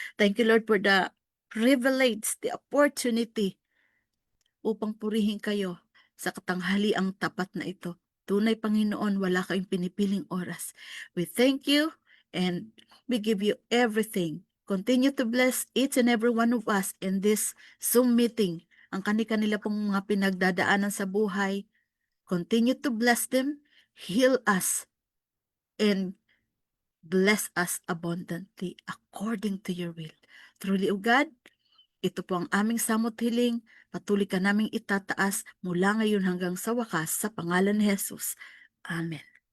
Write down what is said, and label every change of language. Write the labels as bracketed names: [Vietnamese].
[English] Thank you, Lord, for the privilege, the opportunity upang purihin kayo sa katanghaliang tapat na ito. [Filipino] Tunay, Panginoon, wala kayong pinipiling oras. [English] We thank you and we give you everything. Continue to bless each and every one of us in this Zoom meeting. [Filipino] Ang kani-kanila pong mga pinagdadaanan sa buhay. [English] Continue to bless them, heal us, and bless us abundantly according to your will. [Filipino] Truly, O God, ito po ang aming samot hiling. Patuloy ka naming itataas mula ngayon hanggang sa wakas sa pangalan ni Jesus. Amen.